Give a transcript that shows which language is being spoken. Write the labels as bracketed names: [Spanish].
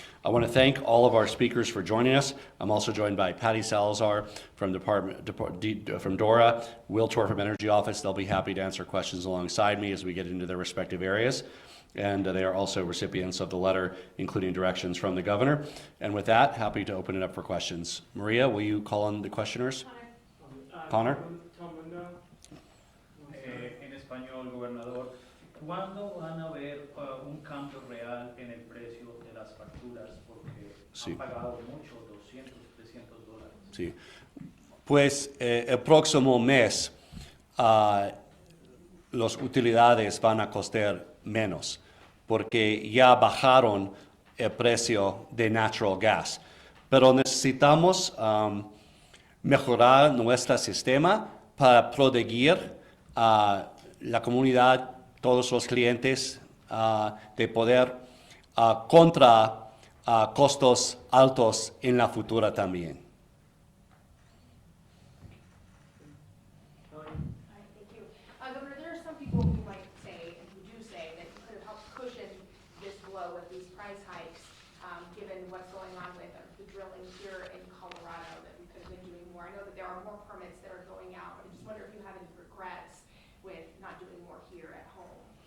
[English] I want to thank all of our speakers for joining us. I'm also joined by Patty Salazar from from DORA, Will Tor from Energy Office. They'll be happy to answer questions alongside me as we get into their respective areas. And they are also recipients of the letter, including directions from the governor. And with that, happy to open it up for questions. Maria, will you call on the questioners? Connor? [Spanish] En español, gobernador, ¿cuándo van a ver un cambio real en el precio de las facturas? Porque Sí. han pagado mucho, 200, 300 dólares. Sí. Pues el próximo mes las utilidades van a costar menos porque ya bajaron el precio de [English] natural gas. [Spanish] Pero necesitamos mejorar nuestro sistema para proteger a la comunidad, todos los clientes, de poder contra costos altos en la futura también. [English] Hi, thank you. Governor, there are some people who might say, and who do say, that you could have helped cushion this blow with these price hikes, given what's going on with the drilling here in Colorado, that we could have been doing more. I know that there are more permits that are going out, but I just wonder if you have any regrets with not doing more here at home.